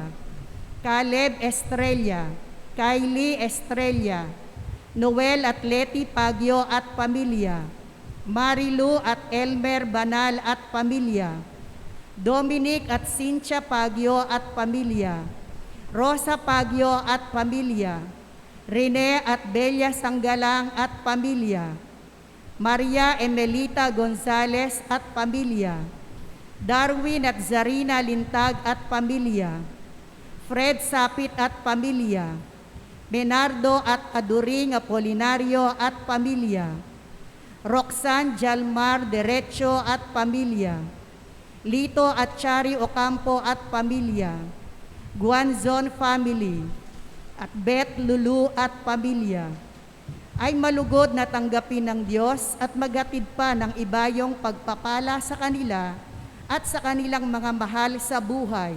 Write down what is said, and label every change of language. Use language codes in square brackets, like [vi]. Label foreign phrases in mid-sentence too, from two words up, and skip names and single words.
[tl] Caleb Estrella, Kylie Estrella, Noel at Leti Pagyo at pamilya, Marilu at Elmer Banal at pamilya, Dominic at Cynthia Pagyo at pamilya, Rosa Pagyo at pamilya, Rene at Belia Sanggalang at pamilya, Maria Emelita Gonzales at pamilya, Darwin at Zarina Lintag at pamilya, Fred Sapit at pamilya, Benardo at Aduring Apolinario at pamilya, Roxanne Jalmar Derecho at pamilya, Lito at Chari Ocampo at pamilya, Guanzon family, at Beth Lulu at pamilya, ay malugod na tanggapin ng Diyos at magatid pa ng ibayong pagpapala sa kanila at sa kanilang mga mahal sa buhay.